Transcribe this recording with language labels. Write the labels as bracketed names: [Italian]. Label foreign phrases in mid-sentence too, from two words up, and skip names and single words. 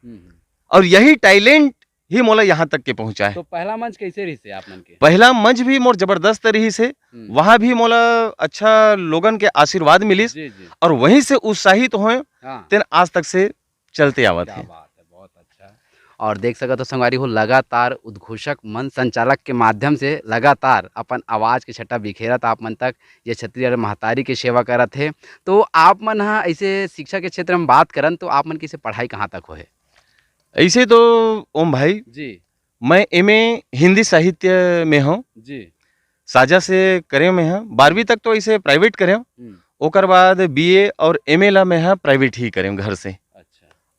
[Chhattisgarhi] और यही टैलेंट ही मोला यहाँ तक के पहुँचा है। तो पहला मंच कैसे रही से आप मन के? पहला मंच भी मोर जबरदस्त रही से, वहाँ भी मोला अच्छा लोगन के आशीर्वाद मिलिस जी जी और वहीं से उत्साहित हुए हाँ तेन आज तक से चलते आवत क्या है। बात है, बहुत अच्छा। और देख सकत हो संगवारी हो लगातार उद्घोषक मंच संचालक के माध्यम से लगातार अपन आवाज़ के छट्टा बिखेरत आप मन तक ये छत्तीसगढ़ महतारी के सेवा करत है। तो आप मन हा ऐसे शिक्षा के क्षेत्र में बात करन तो आप मन की से पढ़ाई कहाँ तक होए? ऐसे तो ओम भाई जी मैं एमए हिंदी साहित्य में हूँ, जी साजा से करे में है। 12वीं तक तो ऐसे प्राइवेट करे, ओकर बाद बीए और एमए ला में है प्राइवेट ही करे घर से। अच्छा